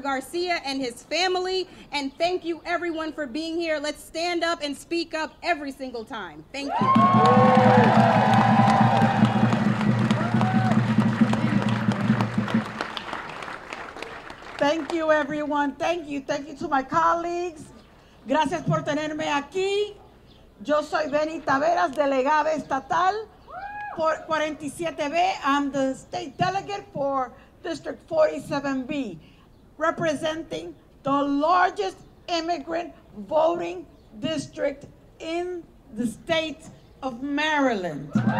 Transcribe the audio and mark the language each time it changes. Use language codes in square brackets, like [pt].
[en] Garcia and his family. And thank you, everyone, for being here. Let's stand up and speak up every single time. Thank you. Thank you, everyone. Thank you. Thank you to my colleagues. [es] Gracias por tenerme aquí. Yo soy Benny Taveras, delegada estatal por 47B. [en] I'm the state delegate for District 47B, representing the largest immigrant voting district in the state of Maryland.